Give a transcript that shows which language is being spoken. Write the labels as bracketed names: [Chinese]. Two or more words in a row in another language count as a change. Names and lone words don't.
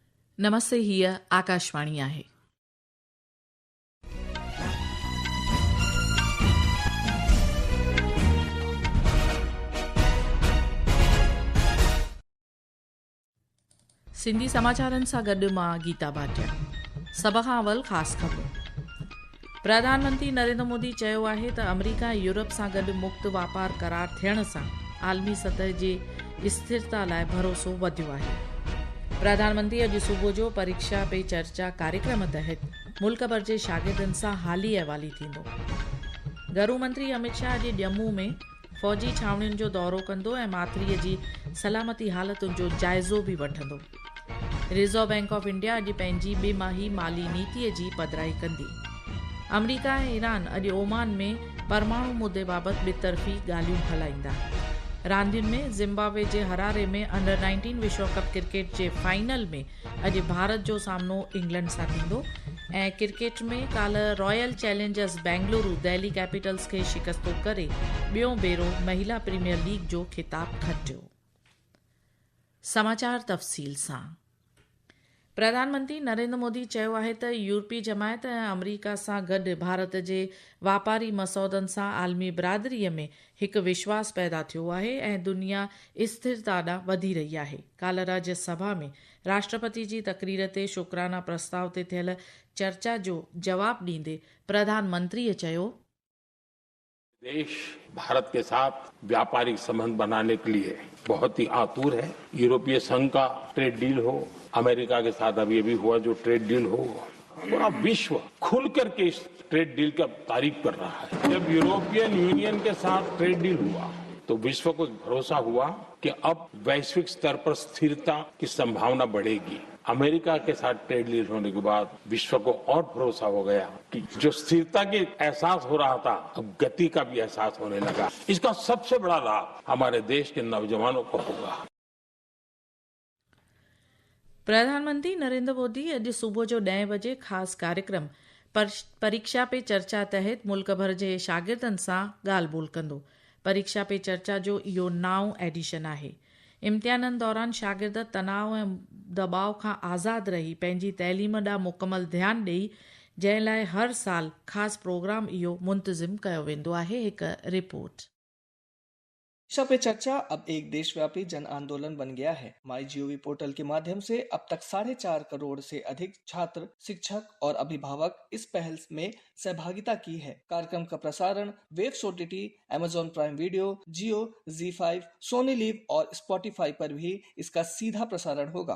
[Sindhi] नमस्ते, हीअ आकाशवाणी आहे। सिंधी समाचारनि सां गॾु मां गीता भाटिया। सभ खां अवल ख़ासि ख़बरूं। प्रधानमंत्री नरेंद्र मोदी चयो आहे त अमरीका ऐं यूरोप सां गॾु मुक्त वापार करार थियण सां आलमी सतह जे स्थिरता लाइ भरोसो वधियो आहे। प्रधानमंत्री अॼु सुबुह जो परीक्षा पे चर्चा कार्यक्रम तहत मुल्क भर जे शागिर्दनि सां हाली अहिवाली थींदो। गृह मंत्री अमित शाह अॼु ॼमू में फ़ौजी छावनियुनि जो दौरो कंदो ऐं माथिरीअ जी सलामती हालतुनि जो जाइज़ो बि वठंदो। रिज़र्व बैंक ऑफ इंडिया अॼु पंहिंजी ॿिमाही माली नीतिअ जी पधिराई कंदी। अमरीका ऐं ईरान अॼु ओमान में परमाणु मुद्दे बाबति ॿितरफ़ी ॻाल्हियूं हलाईंदा। रांदियुनि में ज़िम्बाब्वे जे हरारे में अंडर 19 विश्व कप क्रिकेट जे फाइनल में अॼु भारत जो सामनो इंग्लैंड सां थींदो ऐं क्रिकेट में काल्ह रॉयल चैलेंजर्स बेंगलुरु दिल्ली कैपिटल्स खे शिकस्तो करे ॿियों भेरो महिला प्रीमियर लीग जो ख़िताब खटियो। समाचार तफ़सील सां। प्रधानमंत्री नरेंद्र मोदी चयो आहे त यूरोपीय जमायत ऐं अमरीका सां गॾु भारत जे वापारी मसौदनि सां आलमी बिरादरीअ में हिकु विश्वास पैदा थियो आहे ऐं दुनिया स्थिरता ॾांहुं वधी रही आहे। काल्ह राज्यसभा में राष्ट्रपति जी तक़रीर ते शुक्राना प्रस्ताव ते थियल चर्चा जो जवाब ॾींदे प्रधानमंत्रीअ चयो, [Hindi] देश भारत के साथ व्यापारिक संबंध बनाने के लिए बहुत ही आतुर है। यूरोपीय संघ का [English] trade deal [Hindi] हो, अमेरिका के साथ अभी हुआ जो [English] trade deal [Hindi] हो, पूरा विश्व खुल करके इस [English] trade deal [Hindi] का तारीफ कर रहा है। जब यूरोपियन यूनियन के साथ [English] trade deal [Hindi] हुआ तो विश्व को भरोसा हुआ कि अब वैश्विक स्तर पर स्थिरता की संभावना बढ़ेगी। अमेरिका के साथ [English] trade deal [Hindi] होने के बाद विश्व को और भरोसा हो गया कि जो स्थिरता की एहसास हो रहा था, अब गति का भी एहसास होने लगा। इसका सबसे बड़ा लाभ हमारे देश के नौजवानों को होगा। [Sindhi] प्रधानमंत्री नरेंद्र मोदी अॼु सुबुह जो 10 बजे ख़ासि कार्यक्रम परीक्षा पे चर्चा तहत मुल्क भर जे शागिर्दनि सां ॻाल्हि ॿोल कंदो। परीक्षा पे चर्चा जो इहो 9 एडिशन आहे। इम्तिहाननि दौरान शागिर्द तनाव ऐं दबाव खां आज़ादु रही पंहिंजी तइलीम ॾांहुं मुकमल ध्यानु ॾेई, जंहिं लाइ हर साल ख़ासि प्रोग्राम इहो मुंतज़िम कयो वेंदो आहे। हिकु रिपोर्ट। [Hindi] परीक्षा पे चर्चा अब एक देशव्यापी जन आंदोलन बन गया है। MyGov पोर्टल के माध्यम से अब तक 4.5 करोड़ से अधिक छात्र, शिक्षक और अभिभावक इस पहल में सहभागिता की है। कार्यक्रम का प्रसारण वेव्स OTT, Amazon प्राइम वीडियो, जियो, ZEE5, सोनी लिव और Spotify पर भी इसका सीधा प्रसारण होगा।